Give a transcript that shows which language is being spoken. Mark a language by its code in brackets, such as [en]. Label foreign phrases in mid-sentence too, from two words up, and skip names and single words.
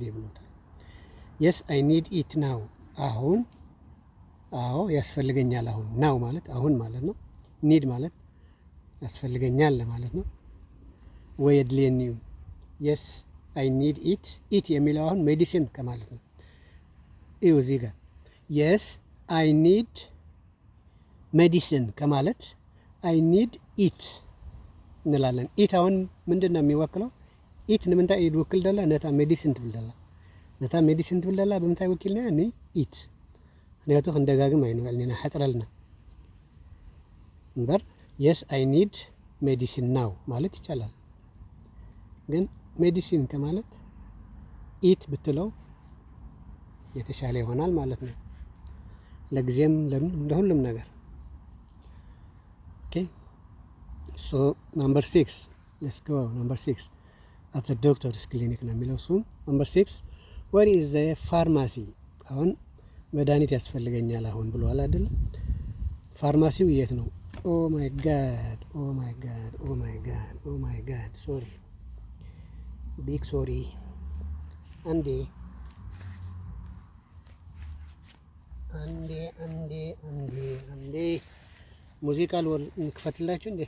[am] ብሎታል። [en] yes I need it now [am] አሁን አዎ ያስፈልገኛል። አሁን ናው ማለት አሁን ማለት ነው። ኒድ ማለት ያስፈልገኛል ማለት ነው። ወይ ድሌኒው [en] yes I need it [am] የሚለው አሁን ሜዲሲን ከማለት ነው። እዩ እዚህ ጋር [en] yes I need medicine [am] ከማለት [en] I need it [am] እንላለን። ኢት አሁን ምንድን ነው የሚወክለው? [ti] ኢት ንምንታይ ይወክል ደላ ነታ ሜዲሲን ትብልደላ ነታ ሜዲሲን ትብልደላ በምንታይ ወኪልና እኔ ኢት [am] ምክንያቱ እንደጋግም አይነዋልና [ti] ሐጽረልና [am] እንበር [en] yes I need medicine now [am] ማለት ይቻላል። ግን ሜዲሲን ከማለት ኢት ብትለው የተሻለ ይሆናል ማለት ነው። ለጊዜም ለሁሉም ነገር [en] OK so number 6 let's go number 6 at the doctor's clinic [am] ነው የሚለው እሱ። ነምበር 6 [en] where is the pharmacy [am] አሁን መድኃኒት ያስፈልገኛል አሁን ብሏል አይደል? ፋርማሲው የት ነው? [en] Oh my God sorry big sorry። [am] አንዴ ሙዚቃ እንክፈትላችሁ እንዴ?